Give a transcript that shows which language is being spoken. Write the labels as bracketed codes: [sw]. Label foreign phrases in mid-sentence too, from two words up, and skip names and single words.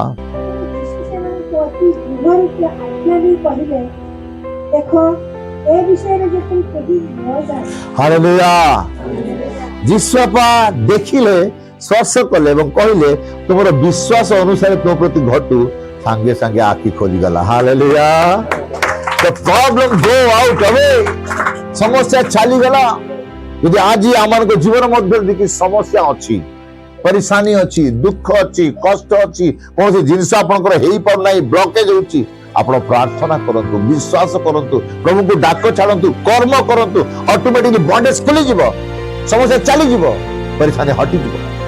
[or] ଯୀଶୁ ସେମାନଙ୍କୁ ଅତି ଦୃଢ଼ ରୂପେ ଆଜ୍ଞା ଦେଇ କହିଲେ, ଦେଖ ଏ ବିଷୟରେ ଯେପରି କେହି ନ ଜାଣେ। ହାଲେଲୁୟା। ଯୀଶୁ ବାପା ଦେଖିଲେ, ସ୍ପର୍ଶ କଲେ ଏବଂ କହିଲେ ତୁମର ବିଶ୍ୱାସ ଅନୁସାରେ ତୁମ ପ୍ରତି ଘଟୁ। ସାଙ୍ଗେ ସାଙ୍ଗେ ଆଖି ଖୋଲିଗଲା। ହାଲେଲୁୟା। [en] The problem go out away. [or] ସମସ୍ୟା ଚାଲିଗଲା। ଯଦି ଆଜି ଆମମାନଙ୍କ ଜୀବନ ମଧ୍ୟରେ ଦେଖି ସମସ୍ୟା ଅଛି, ପରିଶାନୀ ଅଛି, ଦୁଃଖ ଅଛି, କଷ୍ଟ ଅଛି, କୌଣସି ଜିନିଷ ଆପଣଙ୍କର ହେଇପାରୁନାହିଁ, ବ୍ଲକେଜ ହଉଛି, ଆପଣ ପ୍ରାର୍ଥନା କରନ୍ତୁ, ବିଶ୍ୱାସ କରନ୍ତୁ, ପ୍ରଭୁଙ୍କୁ ଡାକ ଛାଡ଼ନ୍ତୁ, କର୍ମ କରନ୍ତୁ, [en] automatically bondage [or] ଖୋଲିଯିବ, ସମସ୍ୟା ଚାଲିଯିବ, ପରିଶାନୀ ହଟିଯିବ।